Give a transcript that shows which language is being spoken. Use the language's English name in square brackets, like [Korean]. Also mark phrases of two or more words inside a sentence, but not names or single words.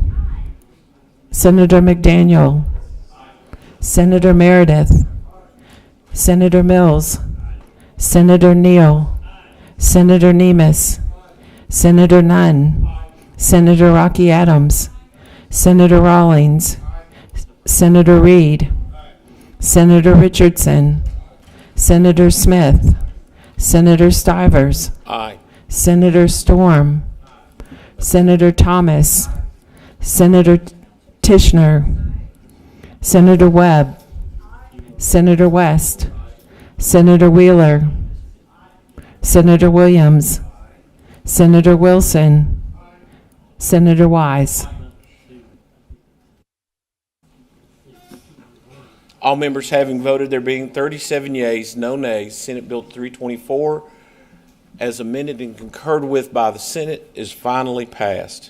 [English] Senator McDaniel, Senator Meredith, Senator Mills, Senator Neal, Senator Nemes, Senator Nunn, Senator Rocky Adams, Senator Rawlings, Senator Reed, Senator Richardson, Senator Smith, Senator Stivers, Aye. Senator Storm, Senator Thomas, Senator Tishner, Senator Webb, Senator West, Senator Wheeler, Senator Williams, Senator Wilson, Senator Wise. All members having voted, there being 37 yeas, no nays, Senate Bill 324, as amended and concurred with by the Senate, is finally passed.